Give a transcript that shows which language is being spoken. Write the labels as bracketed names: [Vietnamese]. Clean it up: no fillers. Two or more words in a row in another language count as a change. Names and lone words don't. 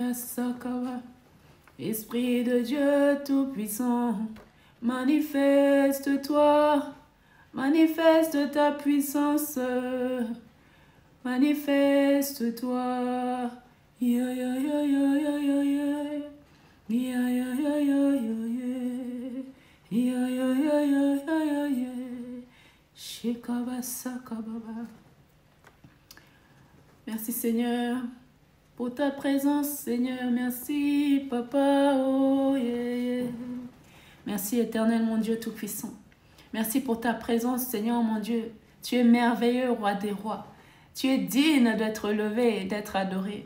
[French] Sakaba. Esprit de Dieu Tout-Puissant, manifeste-toi, manifeste ta puissance, manifeste-toi. Ya ya ya ya ya ya ya. Ya ya ya ya ya ya. Ya ya ya ya ya ya ya. Shikaba Sakababa. Merci Seigneur pour ta présence, Seigneur. Merci, Papa. Oh, yeah, yeah. Merci, Éternel, mon Dieu Tout-Puissant. Merci pour ta présence, Seigneur, mon Dieu. Tu es merveilleux, Roi des rois. Tu es digne d'être levé et d'être adoré.